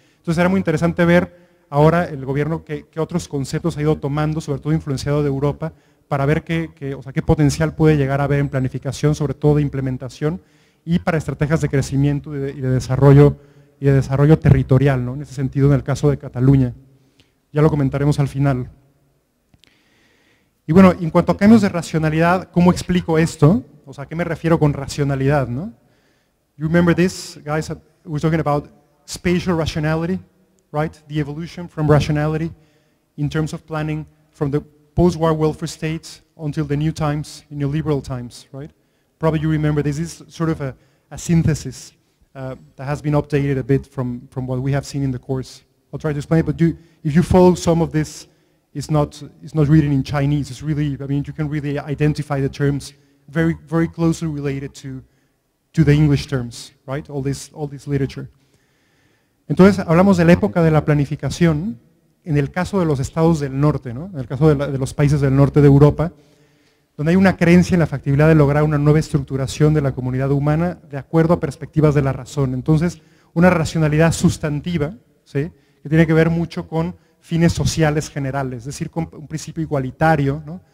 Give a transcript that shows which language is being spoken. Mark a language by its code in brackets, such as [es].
[es] Entonces era muy interesante ver ahora el gobierno qué otros conceptos ha ido tomando, sobre todo influenciado de Europa, para ver qué potencial puede llegar a haber en planificación, sobre todo de implementación, y para estrategias de crecimiento y de desarrollo territorial, ¿no? En ese sentido, en el caso de Cataluña. Ya lo comentaremos al final. Y bueno, en cuanto a cambios de racionalidad, ¿cómo explico esto? O sea, ¿a qué me refiero con racionalidad, no? [en] You remember this, guys? We're talking about spatial rationality, right? The evolution from rationality in terms of planning from the post-war welfare states until the new times, neoliberal times, right? Probably you remember this is sort of a synthesis that has been updated a bit from what we have seen in the course. I'll try to explain it, but if you follow some of this, it's not written in Chinese. It's really, I mean, you can really identify the terms very, very closely related to the English terms, right? All this literature. [es] Entonces, hablamos de la época de la planificación en el caso de los estados del norte, ¿no? En el caso de los países del norte de Europa, donde hay una creencia en la factibilidad de lograr una nueva estructuración de la comunidad humana de acuerdo a perspectivas de la razón. Entonces, una racionalidad sustantiva, ¿sí? Que tiene que ver mucho con fines sociales generales, es decir, con un principio igualitario, ¿no?